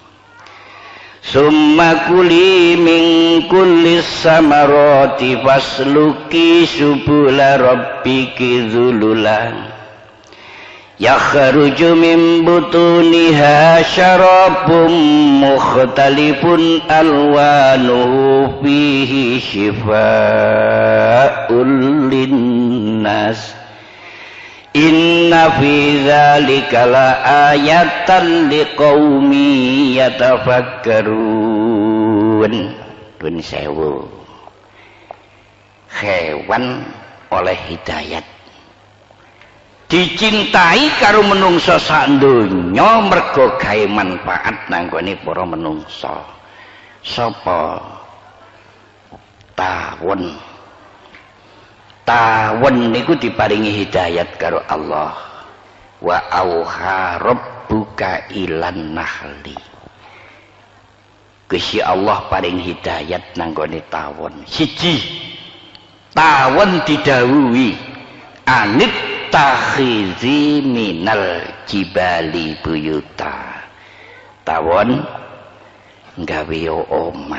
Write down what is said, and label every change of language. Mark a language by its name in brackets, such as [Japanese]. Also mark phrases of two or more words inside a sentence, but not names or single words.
[Arabic] ثُمَّ كُلِي مِنْ كُلِّ الثَّمَرَاتِ فَاسْلُكِي سُبُلَ رَبِّكِ ذُلُلًا يَخْرُجُ مِنْ بُطُونِهَا شَرَابٌ مُخْتَلِفٌ أَلْوَانُهُ فِيهِ شِفَاءٌ لِلنَّاسِ. إِنَّ فِي ذَٰلِكَ لَآيَةً لِقَوْمٍ يَتَفَكَّرُونَ. [Javanese] Dun sewu. Hewan oleh hidayat dicintai karo menungso sak donya mergo gawe manfaat nang gone para menungso. Sapa? Tawon niku diparingi hidayat karo Allah. [Arabic] وَأَوْحَىٰ رَبُّكَ إِلَى النَّحْلِ. [Javanese] Gusti Allah paring hidayat nang gone tawon. Siji, tawon didhawuhi [Arabic] أَنِ اتَّخِذِي مِنَ الْجِبَالِ بُيُوتًا. [Javanese] Tawon gawe omah.